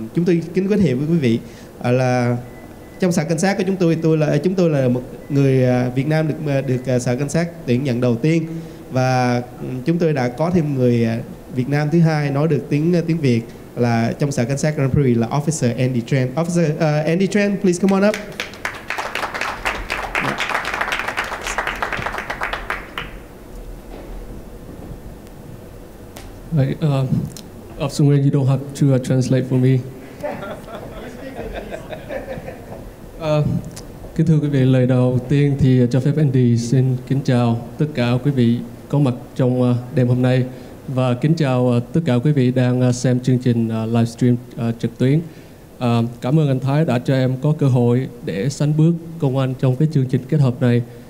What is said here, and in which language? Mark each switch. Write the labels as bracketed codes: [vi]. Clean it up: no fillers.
[vi] Chúng tôi kính giới thiệu với quý vị là trong Sở Cảnh sát của chúng tôi là một người Việt Nam được Sở Cảnh sát tuyển nhận đầu tiên, và chúng tôi đã có thêm người Việt Nam thứ hai nói được tiếng Việt là trong Sở Cảnh sát Prairie là Officer Andy Tran. [en] Officer Andy Tran, please come on up. Officer Nguyen, you don't have to translate for me. [vi] Kính thưa quý vị, lời đầu tiên thì cho phép Andy xin kính chào tất cả quý vị có mặt trong đêm hôm nay, và kính chào tất cả quý vị đang xem chương trình livestream trực tuyến. Cảm ơn anh Thái đã cho em có cơ hội để sánh bước cùng anh trong cái chương trình kết hợp này.